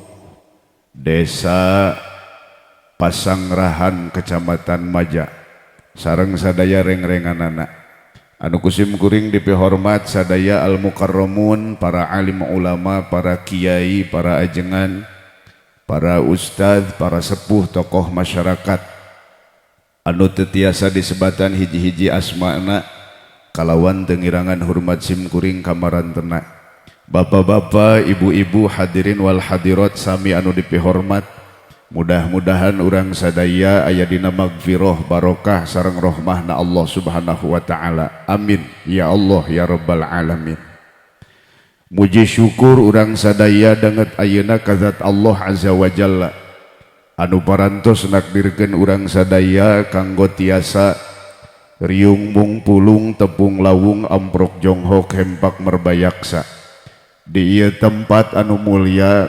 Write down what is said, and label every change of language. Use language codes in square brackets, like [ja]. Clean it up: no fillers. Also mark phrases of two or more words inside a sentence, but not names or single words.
[su] Desa Pasangrahan Kecamatan Maja sareng sadaya reng-renganana anu kusim kuring dipihormat sadaya al-mukarramun para alim ulama para kiai para ajengan para ustadz para sepuh tokoh masyarakat anu teu tiasa disebatan hiji-hiji asmana kalawan tengirangan hormat sim kuring kamarantena. Bapak-bapak, ibu-ibu, [ar] الحاضرين والحاضرات [su] sami anu dipihormat, mudah-mudahan urang sadaya aya dina magfirah barokah sareng rahmahna Allah [ar] سبحانه وتعالى. آمين يا الله يا رب العالمين. [su] Muji syukur urang sadaya danget ayeuna ka zat Allah [ar] عز وجل [su] anu parantos nakdirkeun urang sadaya kanggo tiasa riung mung pulung tepung lawung amprok jonghok hempak merbayaksa di ieu tempat anu mulia